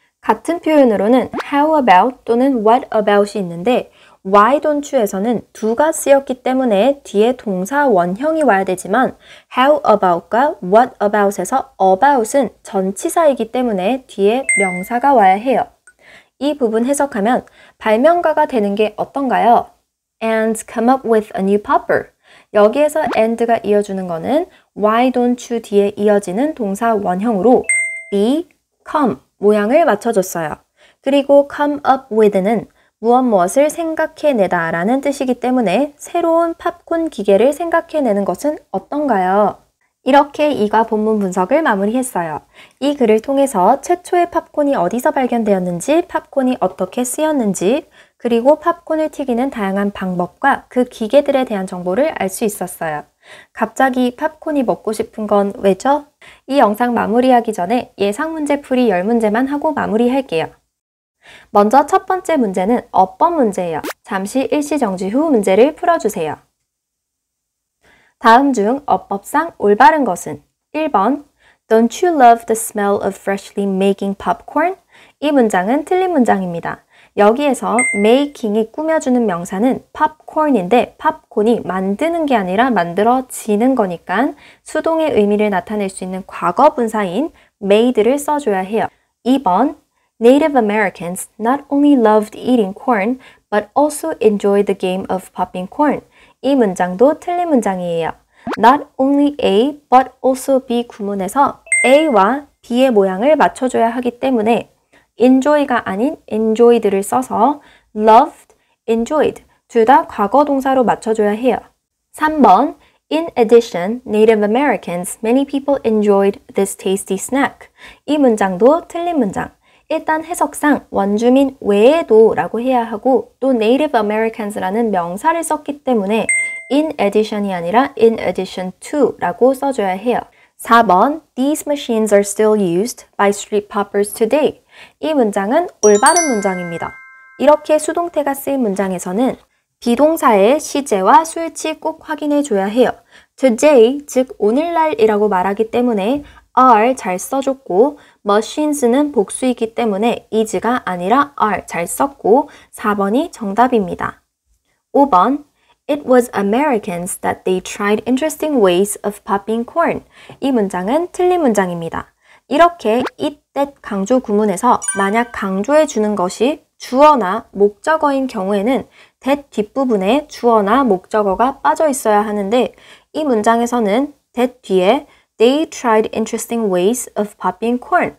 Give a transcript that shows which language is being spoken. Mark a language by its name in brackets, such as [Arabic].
[Korean] 같은 표현으로는 how about 또는 what about이 있는데 Why don't you에서는 do가 쓰였기 때문에 뒤에 동사 원형이 와야 되지만 how about과 what about에서 about은 전치사이기 때문에 뒤에 명사가 와야 해요. 이 부분 해석하면 발명가가 되는 게 어떤가요? [English] And come up with a new popper. [Korean] 여기에서 and가 이어주는 거는 why don't you 뒤에 이어지는 동사 원형으로 be, come 모양을 맞춰줬어요. 그리고 come up with는 무엇을 생각해내다 라는 뜻이기 때문에 새로운 팝콘 기계를 생각해내는 것은 어떤가요? 이렇게 이과 본문 분석을 마무리했어요. 이 글을 통해서 최초의 팝콘이 어디서 발견되었는지, 팝콘이 어떻게 쓰였는지, 그리고 팝콘을 튀기는 다양한 방법과 그 기계들에 대한 정보를 알 수 있었어요. 갑자기 팝콘이 먹고 싶은 건 왜죠? 이 영상 마무리하기 전에 예상 문제 풀이 10문제만 하고 마무리할게요. 먼저 첫 번째 문제는 어법 문제예요. 잠시 일시정지 후 문제를 풀어주세요. 다음 중 어법상 올바른 것은 1번 [English] Don't you love the smell of freshly making popcorn? [Korean] 이 문장은 틀린 문장입니다. 여기에서 making이 꾸며주는 명사는 popcorn인데 팝콘이 만드는 게 아니라 만들어지는 거니까 수동의 의미를 나타낼 수 있는 과거 분사인 made를 써줘야 해요. [English] 2번 Native Americans not only loved eating corn but also enjoyed the game of popping corn. [Korean] 이 문장도 틀린 문장이에요. Not only A but also B 구문에서 A와 B의 모양을 맞춰줘야 하기 때문에 enjoy가 아닌 enjoyed를 써서 loved, enjoyed 둘 다 과거 동사로 맞춰줘야 해요. [English] 3번 In addition, Native Americans, many people enjoyed this tasty snack. [Korean] 이 문장도 틀린 문장. 일단 해석상 원주민 외에도 라고 해야 하고 또 Native Americans라는 명사를 썼기 때문에 in addition이 아니라 in addition to 라고 써줘야 해요. [English] 4번 These machines are still used by street poppers today. [Korean] 이 문장은 올바른 문장입니다. 이렇게 수동태가 쓰인 문장에서는 비동사의 시제와 수일치 꼭 확인해 줘야 해요. Today, 즉 오늘날이라고 말하기 때문에 are 잘 써줬고 machines는 복수이기 때문에 is가 아니라 are 잘 썼고 4번이 정답입니다. [English] 5번 It was Americans that they tried interesting ways of popping corn. [Korean] 이 문장은 틀린 문장입니다. 이렇게 it, that 강조 구문에서 만약 강조해 주는 것이 주어나 목적어인 경우에는 that 뒷부분에 주어나 목적어가 빠져 있어야 하는데 이 문장에서는 that 뒤에 [English] They tried interesting ways of popping corn.